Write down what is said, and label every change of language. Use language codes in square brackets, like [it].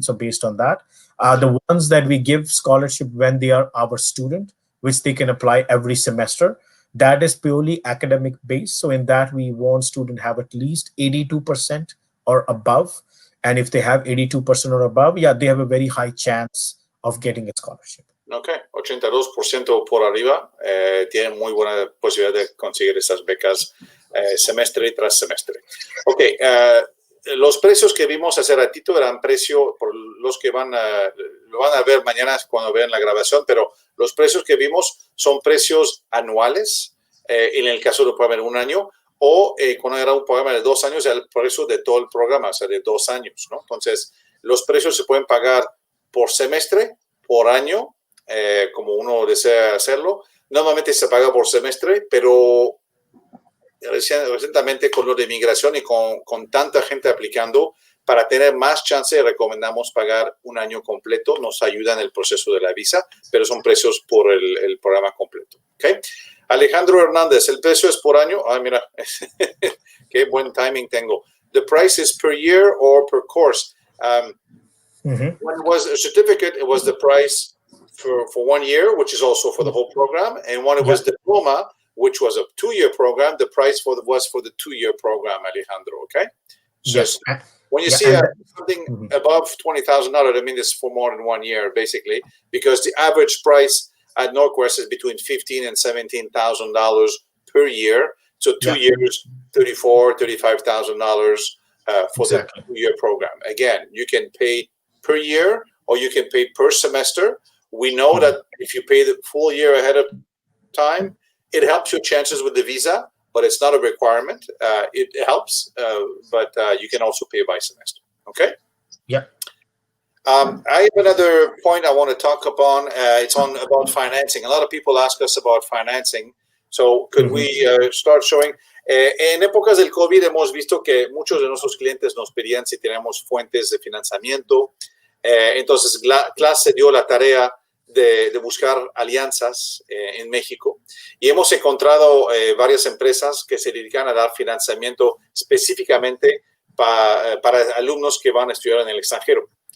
[en] So based on that, the ones that we give scholarship when they are our student, which they can apply every semester, that is purely academic based. So in that, we want students have at least 82% or above. And if they have 82% or above, yeah, they have a very high chance of getting a scholarship. [es] Ok, 82% por arriba tienen muy buena posibilidad de conseguir esas becas semestre tras semestre. Ok, los precios que vimos hace ratito eran precios, por los que lo van a ver mañana cuando vean la grabación, pero los precios que vimos son precios anuales, en el caso de un programa de 1 año, o cuando era un programa de 2 años, el precio de todo el programa, o sea, de 2 años, ¿no? Entonces, los precios se pueden pagar por semestre, por año, como uno desea hacerlo. Normalmente se paga por semestre, pero recientemente con lo de migración y con tanta gente aplicando, para tener más chance recomendamos pagar 1 año completo. Nos ayuda en el proceso de la visa, pero son precios por el programa completo. ¿Okay? Alejandro Hernández, el precio es por año. Ah, mira, qué buen timing tengo. [en] The price is per year or per course. When it was a certificate, it was the price for 1 year, which is also for the whole program. And when it was Diploma, which was a 2-year program, the price was for the 2-year program, Alejandro, okay? So yes. When you see something above $20,000, I mean, it's for more than 1 year, basically, because the average price at NorQuest is between $15,000 and $17,000 per year. So 2 years, $34,000, $35,000 for the 2-year program. Again, you can pay per year or you can pay per semester. We know that if you pay the full year ahead of time, it helps your chances with the visa, but it's not a requirement. It helps, but you can also pay by semester. Okay? Yeah. I have another point I want to talk upon. It's about financing. A lot of people ask us about financing. So could we start showing? [es] En épocas del COVID hemos visto que muchos de nuestros clientes nos pedían si teníamos fuentes de financiamiento. Entonces, CLAS se dio la tarea de buscar alianzas en México y hemos encontrado varias empresas que se dedican a dar financiamiento específicamente para alumnos que van a estudiar en el extranjero.